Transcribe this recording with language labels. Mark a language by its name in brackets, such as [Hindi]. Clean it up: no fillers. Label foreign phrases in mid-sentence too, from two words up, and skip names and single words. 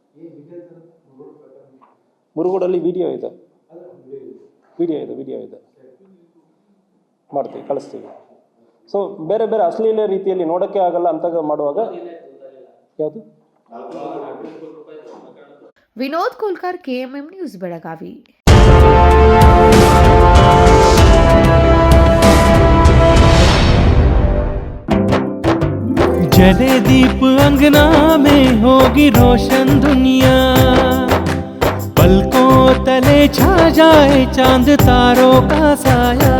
[Kannada] ಮುರುಗೋಡಲ್ಲಿ ವಿಡಿಯೋ ಇದೆ ಮಾಡ್ತೀವಿ, ಕಳಿಸ್ತೀವಿ. ಸೊ ಬೇರೆ ಬೇರೆ ಅಶ್ಲೀಲ ರೀತಿಯಲ್ಲಿ ನೋಡೋಕ್ಕೆ ಆಗಲ್ಲ ಅಂತ ಮಾಡುವಾಗ ಯಾವುದು. ವಿನೋದ್ ಕೋಲ್ಕರ್, KMM ನ್ಯೂಸ್, ಬೆಳಗಾವಿ. [Hindi] जले दीप अंगना में होगी रोशन दुनिया, पलकों तले छा जाए चांद तारों का साया,